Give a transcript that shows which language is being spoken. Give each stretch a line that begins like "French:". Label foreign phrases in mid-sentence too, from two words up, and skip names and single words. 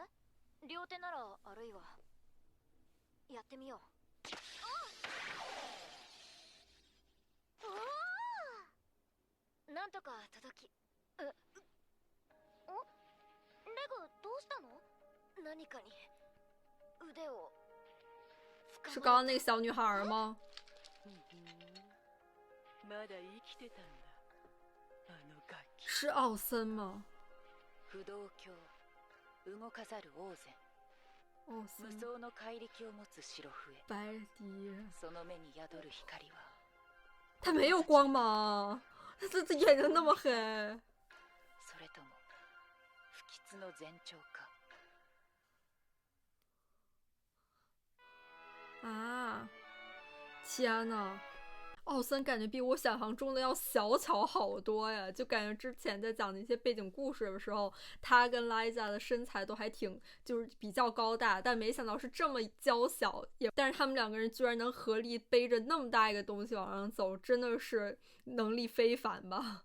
Japanese: 両手ならあるいは。やってみよう。なんとか届き。レグ、どうしたの？何かに腕を
Chinese: 是刚刚那个小女孩吗？
Japanese: まだ生きてたんだ、あのガキ。
Chinese: 是奥森吗？
Japanese: 不動教、動かざる王然。
Chinese: 奥
Japanese: 無
Chinese: 森，
Japanese: 双の怪力を持つ白笛。
Chinese: 白迪，
Japanese: その目に宿る光は。
Chinese: 他没有光芒，他眼睛那么黑。
Japanese: それとも不吉の前兆か。
Chinese: 啊！天呐，奥森感觉比我想象中的要小巧好多呀！就感觉之前在讲那些背景故事的时候，他跟 Liza 的身材都还挺，就是比较高大，但没想到是这么娇小，但是他们两个人居然能合力背着那么大一个东西往上走，真的是能力非凡吧？